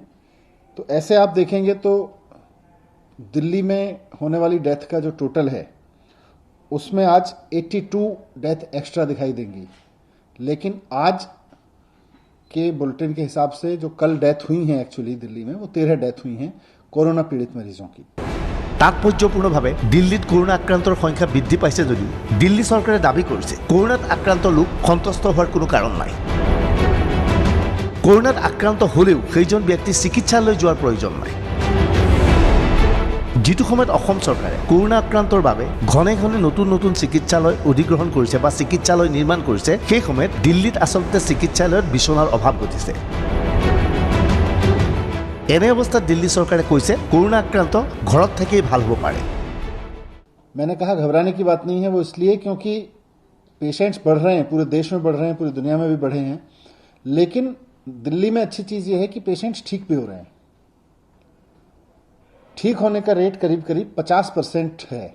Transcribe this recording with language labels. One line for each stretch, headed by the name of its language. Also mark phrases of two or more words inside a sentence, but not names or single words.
Hindi: तो ऐसे आप देखेंगे तो दिल्ली में होने वाली डेथ का जो टोटल है उसमें आज 82 डेथ एक्स्ट्रा दिखाई देंगी। लेकिन आज के बुलेटिन के हिसाब से जो कल डेथ हुई हैं एक्चुअली दिल्ली में, वो 13 डेथ हुई हैं कोरोना पीड़ित मरीजों की।
Assamese: তাৎপৰ্যপূৰ্ণভাৱে দিল্লীত কৰোণা আক্ৰান্তৰ সংখ্যা বৃদ্ধি পাইছে যদিও দিল্লী চৰকাৰে দাবী কৰিছে কৰোণাত আক্ৰান্ত লোক সন্তুষ্ট হোৱাৰ কোনো কাৰণ নাই। কৰোণাত আক্ৰান্ত হ'লেও সেইজন ব্যক্তি চিকিৎসালয় যোৱাৰ প্ৰয়োজন নাই। যিটো সময়ত অসম চৰকাৰে কৰোণা আক্ৰান্তৰ বাবে ঘনে ঘনে নতুন নতুন চিকিৎসালয় অধিগ্ৰহণ কৰিছে বা চিকিৎসালয় নিৰ্মাণ কৰিছে, সেই সময়ত দিল্লীত আচলতে চিকিৎসালয়ত বিচনাৰ অভাৱ ঘটিছে। এনে অৱস্থাত দিল্লী চৰকাৰে কৈছে কৰোণা আক্ৰান্ত ঘৰত থাকিয়েই ভাল হ'ব পাৰে।
Hindi: मैंने कहा घबराने की बात नहीं है, वो इसलिए क्योंकि पेशेंट्स बढ़ रहे हैं, पूरे देश में बढ़ रहे हैं, पूरी दुनिया में भी बढ़े हैं। लेकिन दिल्ली में अच्छी चीज़ ये है कि पेशेंट्स ठीक भी हो रहे हैं। ठीक होने का रेट करीब करीब 50% है।